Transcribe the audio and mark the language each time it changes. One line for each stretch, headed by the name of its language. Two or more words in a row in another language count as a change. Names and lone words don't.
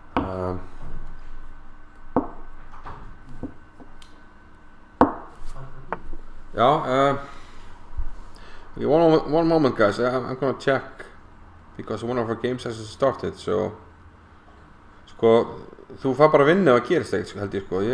English: Yeah. Okay, one moment, guys. I'm gonna check because one of our games hasn't started. So,
Icelandic: sko, þú fær bara að vinna og að gerist eitt, held ég, sko.